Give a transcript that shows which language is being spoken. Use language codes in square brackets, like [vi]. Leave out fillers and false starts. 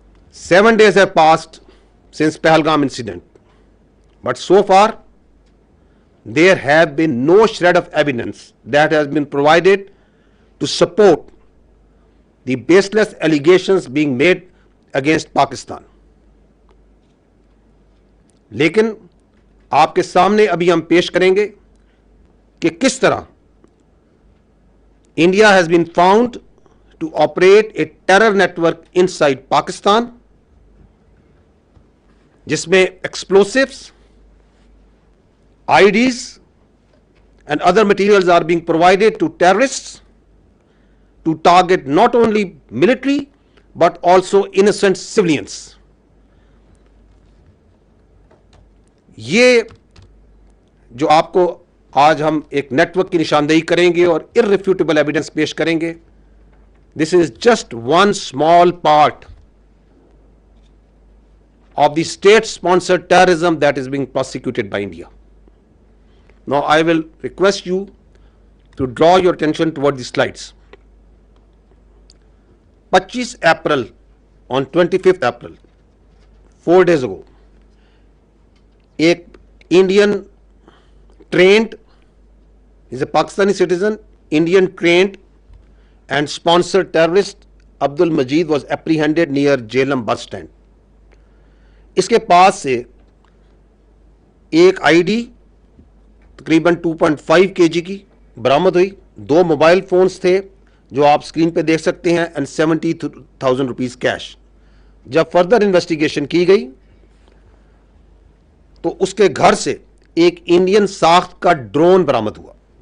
[en] 7 days have passed since Pahalgam incident, but so far there have been no shred of evidence that has been provided to support the baseless allegations being made against Pakistan. [hi] लेकिन आपके सामने अभी हम पेश करेंगे कि किस तरह [en] India has been found to operate a terror network inside Pakistan, जिसमें explosives, IDs and other materials are being provided to terrorists to target not only military but also innocent civilians. [hi] ये जो आपको आज हम एक नेटवर्क की निशानदेही करेंगे और इररिफ्यूटेबल एविडेंस पेश करेंगे, [en] This is just one small part of the state-sponsored terrorism that is being prosecuted by India. Now, I will request you to draw your attention toward the slides. 25 April, on 25th April, 4 days ago, एक Indian trained, is a Pakistani citizen, Indian trained and sponsored terrorist Abdul Majid was apprehended near Jhelum bus stand. [hi] इसके पास से एक ID तकरीबन 2.5 kg की बरामद हुई, 2 mobile phones थे जो आप स्क्रीन पे देख सकते हैं, [en] And 70,000 rupees cash. [hi] जब फर्दर इन्वेस्टिगेशन की गई तो उसके घर से एक इंडियन साख्त का ड्रोन बरामद हुआ.